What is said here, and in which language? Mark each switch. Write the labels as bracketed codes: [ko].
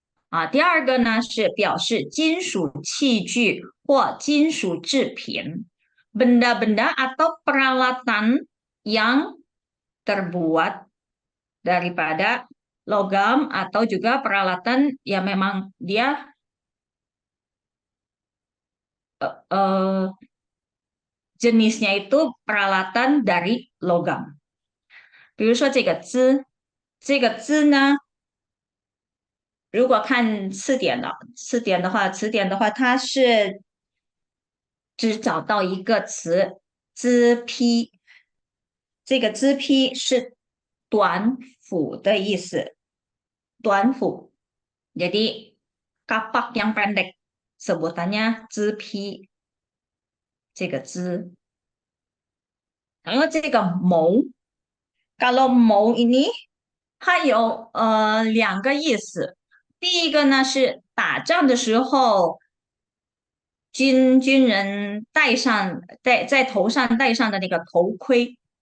[zh] 啊，第二个呢是表示金属器具或金属制品， [id] benda-benda atau peralatan yang terbuat daripada logam atau juga peralatan yang memang dia jenisnya itu peralatan dari logam。 [zh] 比如说这个支，这个支呢，如果看词典的话，它是只找到一个词支批，这个支批是短斧的意思，短斧。 [id] Jadi kapak yang pendek sebutannya 支批， [zh] 这个支。然后这个谋， [id] kalau mau ini [zh] 它有两个意思。第一个呢是打仗的时候，军人在头上戴上的那个头盔。